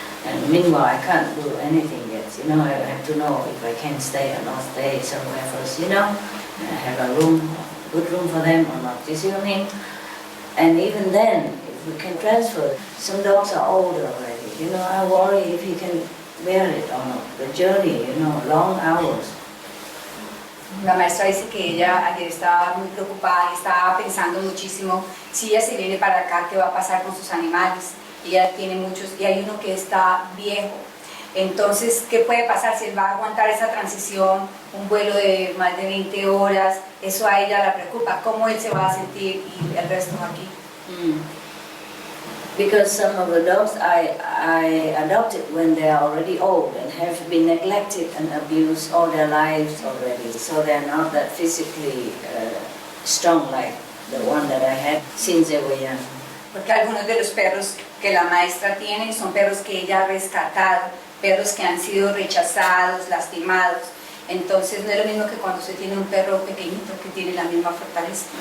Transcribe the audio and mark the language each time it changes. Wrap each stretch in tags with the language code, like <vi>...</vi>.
<en>And meanwhile, I can't do anything yet. I have to know if I can stay or not stay somewhere first. I have a good room for them or not. You see what I mean? And even then, if we can transfer, some dogs are old already. I worry if he can bear it or not. The journey, long hours.</en> <es>La maestra dice que ella ayer estaba muy preocupada y estaba pensando muchísimo si ella se viene para acá, qué va a pasar con sus animales. Ella tiene muchos y hay uno que está viejo. Entonces, ¿qué puede pasar si él va a aguantar esa transición, un vuelo de más de 20 horas? Eso a ella la preocupa, cómo él se va a sentir y el resto aquí.</es> <en>Because some of the dogs I adopted when they are already old and have been neglected and abused all their lives already, so they're not that physically strong like the one that I had since they were young.</en> <es>Porque algunos de los perros que la maestra tiene son perros que ella ha rescatado, perros que han sido rechazados, lastimados. Entonces no es lo mismo que cuando se tiene un perro pequeñito que tiene la misma fortaleza.</es>